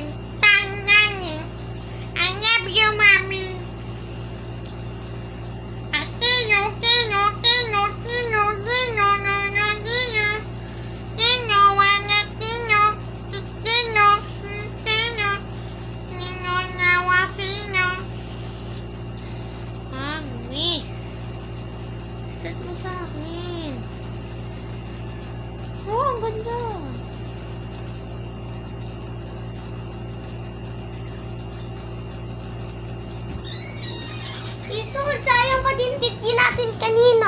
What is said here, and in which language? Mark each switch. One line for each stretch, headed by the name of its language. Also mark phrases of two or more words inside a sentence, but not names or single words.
English: Tanyanin. I love you, mommy. Kino, kino, kino, kino, kino, no, no, kino. Kino, wana, kino, kino, kino. Kino, nawa, sino. Mami.
Filipino: Set mo sa akin. Oh, ang ganda. Isun, sayang pa din video natin kanino.